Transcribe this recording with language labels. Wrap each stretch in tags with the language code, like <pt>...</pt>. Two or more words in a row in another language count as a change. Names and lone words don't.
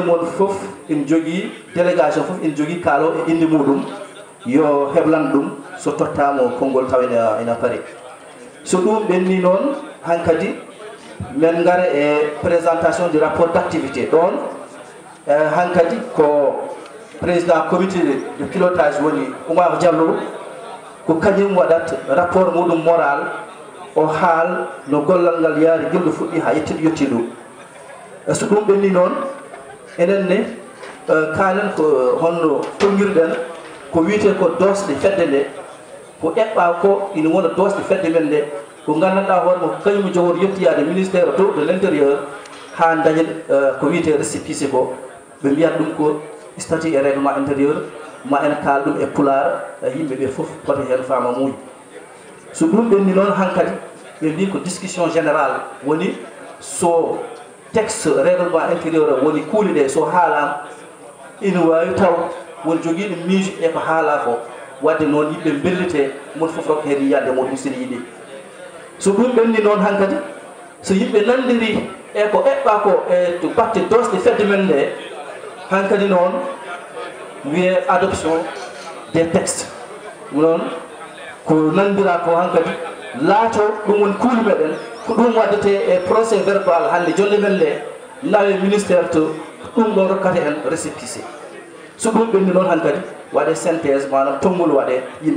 <ff>mon fof en jogui délégation fof en jogui kaalo e inde muɗum yo heblan ɗum so tottamo konngol taw ena paari so ɗum ɓenni noon hankkadi men gara e</ff> <fr>présentation du rapport d' activité</fr> <ff>ɗon hankkadi ko</ff> <fr>président comité de pilotage</fr> <ff>woni Oumar Diallo ko kañum waɗat rapport muɗum moral o haal no gollal ngal yaari gilɗo fuɗɗi ha yetti ɗum so ɗum ɓenni noon enenne kaalen ko honno tonguirɗen ko wiyete ko dosɗe fedde nde ko eɓɓa ko ina wona dosɗe fedde men nde ko gandanɗa hoore mo kañum jogori yettiyade</ff> <fr>ministére de l' intérieur</fr> <ff>ha dañen ko wiyete récépissé ko ɓe mbiyat ɗum ko</ff> <fr>statut et règlement intérieur</fr> <ff>ma en kaal ɗum e pular yimɓeɓe foof koto hen fama muuyi so ɗum ɓenni noon hankkadi ɓe mbi ko</ff> <fr>discussion générale</fr> <ff>woni so</ff> <fr>texte règlement intérieur</fr> <ff>woni kuuli ɗe so haalama ina wawi taw won joguiɗo miijo e ko haala ko wadde noon yimɓe bellite mon foof rokka hen yiyande muɗum sene yiiɗi so ɗum ɓenni noon hankkadi so yimɓe nandiri e ko eɓɓa ko e to batte dosɗe fedde men nde hankkadi noon wiye</ff> <fr>adoption des textes</fr> <ff>noon ko nandira ko hankkadi laato ɗum woni kuuli meɗen ko ɗum waddete e</ff> <fr>procès verbal</fr> <ff>hande jonde men nde nawe ministére to ɗum ɗon rokkata en récépissé so ɗum ɓenni noon hankkadi waɗe synthèse manam tonngol waɗe yimɓe</ff>